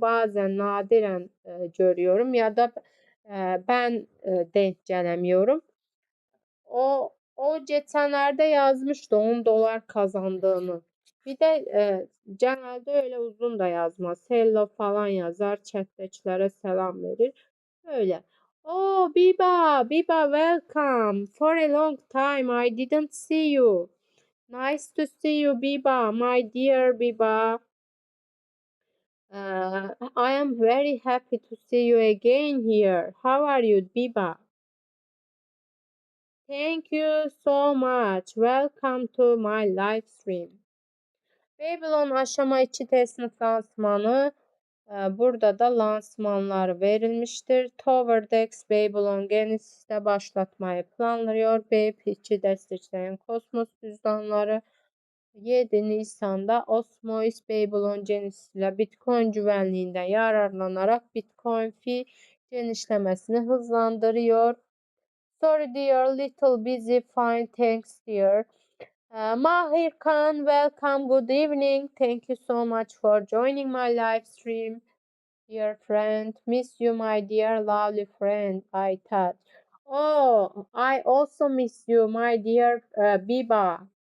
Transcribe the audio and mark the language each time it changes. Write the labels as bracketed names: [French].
[Turkish] Bazen nadiren görüyorum ya da ben denk gelemiyorum. O geçenlerde yazmıştı 10 dolar kazandığını. Bir de genelde öyle uzun da yazmaz. Hello falan yazar. Chat'tekilere selam verir. Öyle. [English] Oh Biba, Biba welcome. For a long time I didn't see you. Nice to see you, Biba, my dear Biba. I am very happy to see you again here. How are you, Biba? Thank you so much. Welcome to my live stream. [Turkish] Babylon aşama 2 testnet lansmanı. Burada da lansmanlar verilmiştir. TowerDex Babylon Genesis'te başlatmayı planlıyor. BP2 destekleyen Kosmos cüzdanları 7 Nisan'da Osmosis Babylon Genesis ile Bitcoin güvenliğinden yararlanarak Bitcoin fee genişlemesini hızlandırıyor. [English] Sorry dear, little busy, fine, thanks dear. Mahir Khan, welcome, good evening. Thank you so much for joining my live stream. Dear friend, miss you, my dear lovely friend, I thought. Oh, I also miss you, my dear Biba.